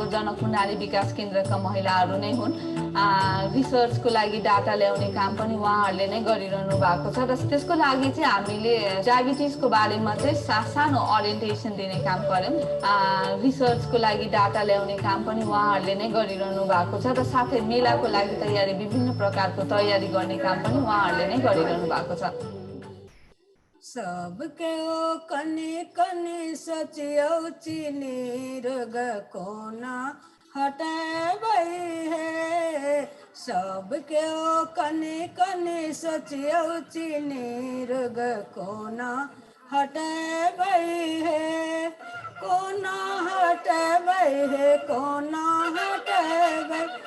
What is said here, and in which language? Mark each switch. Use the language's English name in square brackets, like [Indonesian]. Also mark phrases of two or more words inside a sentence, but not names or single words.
[Nepali] जनकपुर नारी विकास केन्द्रका महिलाहरू नै हुन् रिसर्चको लागि डाटा ल्याउने काम पनि उहाँहरूले नै गरिरहनु भएको छ र त्यसको लागि चाहिँ हामीले डायबिटिजको बारेमा चाहिँ सानो ओरिएन्टेसन दिने काम गर्यौं रिसर्चको लागि डाटा ल्याउने काम पनि उहाँहरूले नै गरिरहनु भएको छ र साथै मेलाको लागि तयारी विभिन्न प्रकारको तयारी गर्ने काम पनि उहाँहरूले नै गरिरहनु भएको छ [Maithili] सबके ओ कने कने सचियो चीनी रोग कोना हटाबै है सबके ओ कने कने सचियो चीनी रोग कोना हटाबै है कोना हटाबै है कोना हटाबै